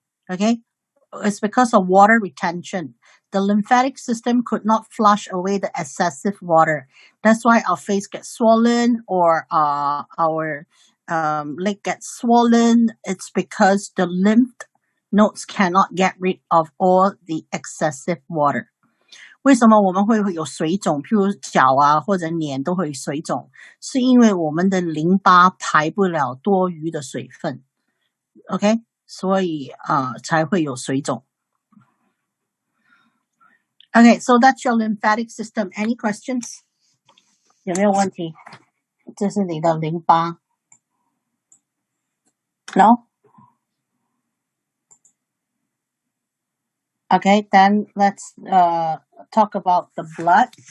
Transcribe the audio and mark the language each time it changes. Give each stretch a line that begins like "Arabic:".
English: Okay, it's because of water retention. The lymphatic system could not flush away the excessive water. That's why our face gets swollen or our leg gets swollen. It's because the lymph nodes cannot get rid of all the excessive water.
Chinese: 为什么我们会有水肿？譬如脚啊或者脸都会水肿，是因为我们的淋巴排不了多余的水分 ，OK， 所以才会有水肿。
English: Okay, so that's your lymphatic system. Any questions?
Chinese: 有没有问题？这是你的淋巴。
English: No? Okay, then let's talk about the blood.